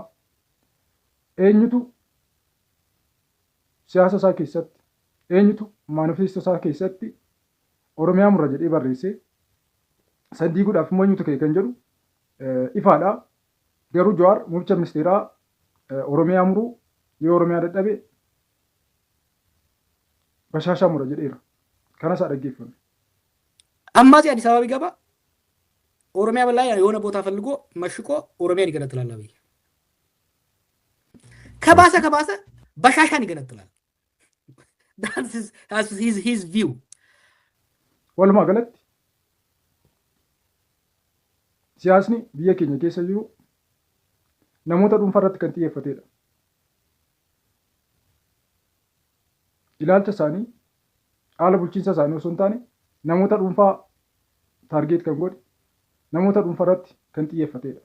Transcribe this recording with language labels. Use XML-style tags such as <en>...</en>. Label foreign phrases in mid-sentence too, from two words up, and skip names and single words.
<om>Eenyutu siyaasa isaa keessatti eenyutu maanifeestoo isaa keessatti Oromiyaa murra jedhee barreessee sadii godhaaf immoo eenyutu ka'e kan jedhu ifaadha. Garuu Jawaar muummicha ministeeraa Oromiyaa muruu yoo Oromiyaa dadhabe bashaashaa mura jedheera. Kanas dhaggeeffame.</om> <am>አማጺ አዲስ አበባ ቢገባ ኦሮሚያ በላይ የሆነ ቦታ ፈልጎ መሽቆ ኦሮሚያን ይገነጥላል። አብይ ከባሰ በሻሻን ይገነጥላል።</am> <en>that's his view.</en> <om>Walumaa galatti siyaasni biyya keenya keessa jiru namoota dhuunfaa irratti kan xiyyeeffatedha. Ilaalcha isaanii haala bulchiinsa isaanii osoo hin taane namoota dhuunfaa taargeet kan godhe namoota dhuunfaa irratti kan xiyyeeffatedha.</om>